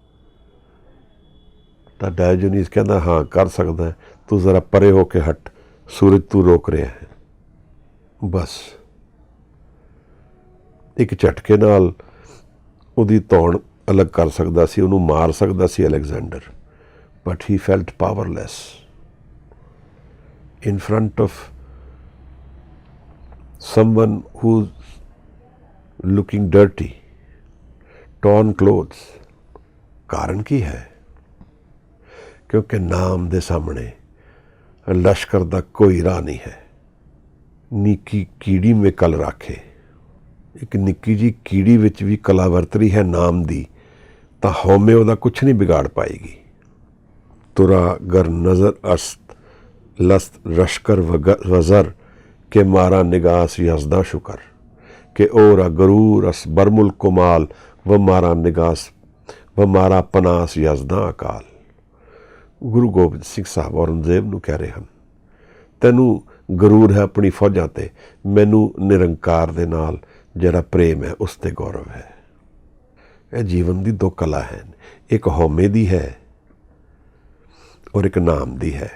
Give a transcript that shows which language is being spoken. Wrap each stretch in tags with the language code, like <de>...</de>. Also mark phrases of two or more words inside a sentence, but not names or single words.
<pa>ਤਾਂ ਡਾਇਓਜਨੀਸ ਕਹਿੰਦਾ, ਹਾਂ ਕਰ ਸਕਦਾ ਹੈ, ਤੂੰ ਜ਼ਰਾ ਪਰੇ ਹੋ ਕੇ ਹਟ, ਸੂਰਜ ਤੂੰ ਰੋਕ ਰਿਹਾ ਹੈ। ਬਸ ਇੱਕ ਝਟਕੇ ਨਾਲ ਉਹਦੀ ਧੌਣ ਅਲੱਗ ਕਰ ਸਕਦਾ ਸੀ, ਉਹਨੂੰ ਮਾਰ ਸਕਦਾ ਸੀ ਅਲੈਗਜ਼ੈਂਡਰ।</pa> <en>But he felt powerless in front of someone who's looking dirty, torn clothes।</en> <pa>ਕਾਰਨ ਕੀ ਹੈ? ਕਿਉਂਕਿ ਨਾਮ ਦੇ ਸਾਹਮਣੇ ਲਸ਼ਕਰ ਦਾ ਕੋਈ ਰਾਹ ਨਹੀਂ ਹੈ। ਨਿੱਕੀ ਕੀੜੀ ਮੇ ਕਲ ਰਾਖੇ। ਇੱਕ ਨਿੱਕੀ ਜੀ ਕੀੜੀ ਵਿੱਚ ਵੀ ਕਲਾ ਵਰਤ ਰਹੀ ਹੈ ਨਾਮ ਦੀ, ਤਾਂ ਹਉਮੈ ਉਹਦਾ ਕੁਛ ਨਹੀਂ ਵਿਗਾੜ ਪਾਏਗੀ।</pa> <fa>ترا گر نظر است لشکر و زر که ما را نگاه است یزدان شکر که او را غرور است بر ملک و مال و ما را پناه است یزدان اکال.</fa> <pa>ਗੁਰੂ ਗੋਬਿੰਦ ਸਿੰਘ ਸਾਹਿਬ ਔਰੰਗਜ਼ੇਬ ਨੂੰ ਕਹਿ ਰਹੇ ਹਨ, ਤੈਨੂੰ ਗਰੂਰ ਹੈ ਆਪਣੀ ਫੌਜਾਂ 'ਤੇ, ਮੈਨੂੰ ਨਿਰੰਕਾਰ ਦੇ ਨਾਲ ਜਿਹੜਾ ਪ੍ਰੇਮ ਹੈ ਉਸ 'ਤੇ ਗੌਰਵ ਹੈ। ਇਹ ਜੀਵਨ ਦੀ ਦੋ ਕਲਾ ਹੈ, ਇੱਕ ਹਉਮੈ ਦੀ ਹੈ ਔਰ ਇੱਕ ਨਾਮ ਦੀ ਹੈ।</pa>